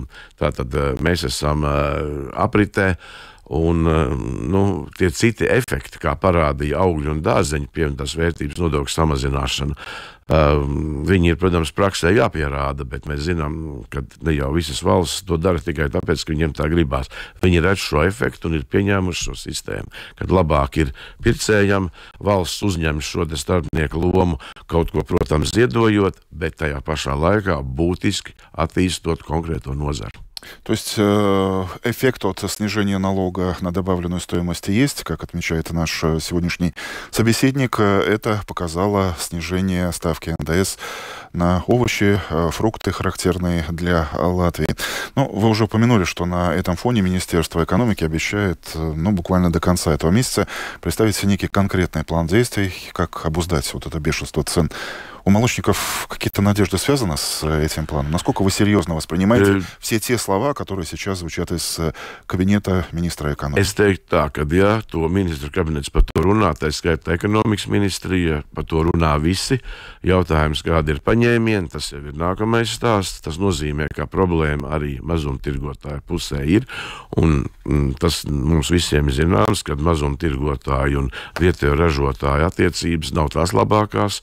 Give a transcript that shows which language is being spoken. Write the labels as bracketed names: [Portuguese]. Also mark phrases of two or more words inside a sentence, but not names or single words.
[Latvian] Tātad mēs esam apritē un tie citi efekti, kā parādīja augļu un dārzeņu pievienotās vērtības nodokļu samazināšana, viņi ir, protams, praksē jāpierāda, bet mēs zinām, ka ne jau visas valsts to dara tikai tāpēc, ka viņiem tā gribās. Viņi redz šo efektu un ir pieņēmuši šo sistēmu, kad labāk ir pircējam, valsts uzņem šo starpnieku lomu, kaut ko, protams, ziedojot, bet tajā pašā laikā būtiski attīstot konkrēto nozaru. [Russian] То есть эффект от снижения налога на добавленную стоимость есть, как отмечает наш сегодняшний собеседник. Это показало снижение ставки НДС на овощи, фрукты, характерные для Латвии. Вы уже упомянули, что на этом фоне Министерство экономики обещает буквально до конца этого месяца представить некий конкретный план действий, как обуздать вот это бешенство цен. У молочников какие-то надежды связаны с этим планом? Насколько вы серьезно воспринимаете все те слова, которые сейчас звучат из кабинета министра экономики? [Latvian] Es teiktu tā, ka ja to ministru kabinets par to runā, tā skaitā ekonomikas ministrija, par to runā visi. Jautājums, kādi ir paņēmieni, tas jau ir nākamais stāsts. Tas nozīmē, ka problēma arī mazumtirgotāju pusē ir. Un tas mums visiem ir zināms, ka mazumtirgotāju un vietējo ražotāju attiecības nav tās labākās.